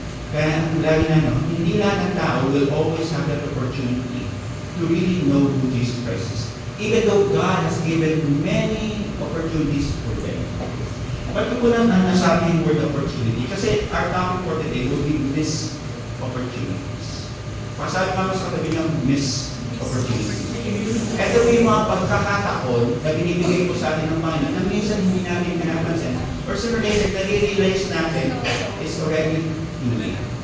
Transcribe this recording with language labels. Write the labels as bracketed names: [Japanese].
[Filipino] Kaya lagi na hindi lahat ng tao [English] will always have that opportunity to really know who Jesus Christ is. Even though God has given many opportunities for them. [Filipino] Ba't ko lang nasabi yung [English] word opportunity? Kasi our topic for today will be missed opportunities. [Filipino] Pasabi ka sa katabi ng [English] missed opportunities. [Filipino] Ito yung mga pagkakataon na binibigay ko sa atin ng Panginoon na minsan hindi natin pinapansin. [English] Or sooner or later, [Filipino] na-realize natin [English] is already too late.